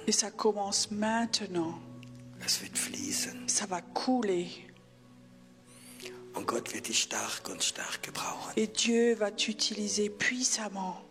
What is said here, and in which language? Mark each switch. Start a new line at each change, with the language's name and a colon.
French: et ça commence maintenant.
German: Es wird fließen
French: Ça va couler
German: und Gott wird dich stark und stark gebrauchen.
French: et Dieu va t'utiliser puissamment